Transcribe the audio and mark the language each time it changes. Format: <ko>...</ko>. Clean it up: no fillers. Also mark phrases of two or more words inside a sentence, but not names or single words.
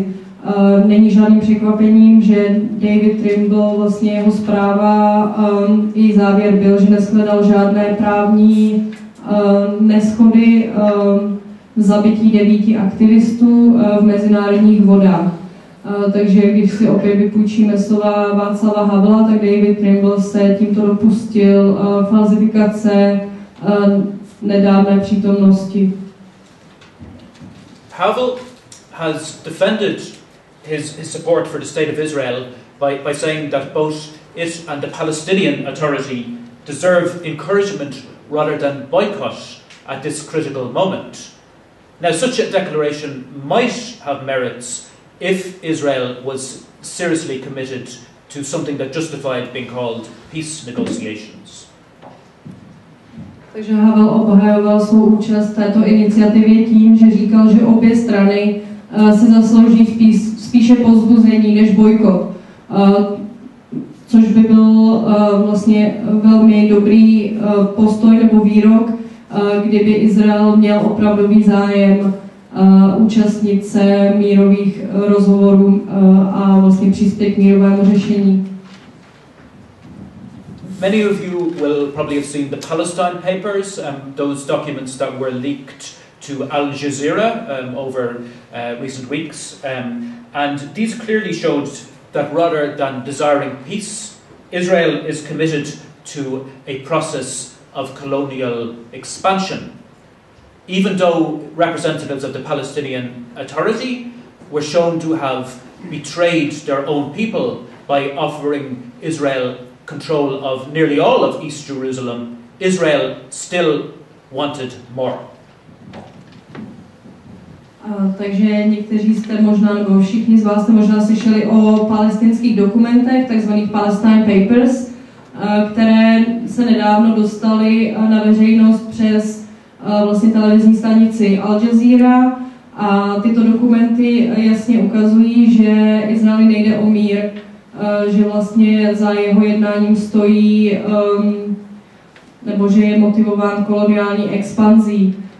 <cs>Není žádným překvapením, že David Trimble, vlastně jeho zpráva, její závěr byl, že neshledal žádné právní neshody v zabití 9 aktivistů v mezinárodních vodách. Takže když si opět vypůjčíme slova Václava Havla, tak David Trimble se tímto dopustil falzifikace nedávné přítomnosti.</cs> <en>Havel has defended his support for the state of Israel by saying that both it and the Palestinian Authority deserve encouragement rather than boycott at this critical moment. Now, such a declaration might have merits if Israel was seriously committed to something that justified being called peace negotiations.</en> <cs>Takže Havel obhajoval svou účast v této iniciativě tím, že říkal, že obě strany se zaslouží spíše povzbuzení než bojkot, což by byl vlastně velmi dobrý postoj nebo výrok, kdyby Izrael měl opravdový zájem účastnit se mírových rozhovorů a vlastně přispět k mírovému řešení.</cs> <en>Many of you will probably have seen the Palestine Papers, those documents that were leaked to Al Jazeera over recent weeks, and these clearly showed that rather than desiring peace, Israel is committed to a process of colonial expansion. Even though representatives of the Palestinian Authority were shown to have betrayed their own people by offering Israel control of nearly all of East Jerusalem, Israel still wanted more.</en> <cs>Takže někteří jste možná, nebo všichni z vás jste možná slyšeli o palestinských dokumentech, takzvaných Palestine Papers, které se nedávno dostaly na veřejnost přes vlastně televizní stanici Al Jazeera, a tyto dokumenty jasně ukazují, že Izraeli nejde o mír, že vlastně za jeho jednáním stojí, nebo že je motivován koloniální expanzí.</cs>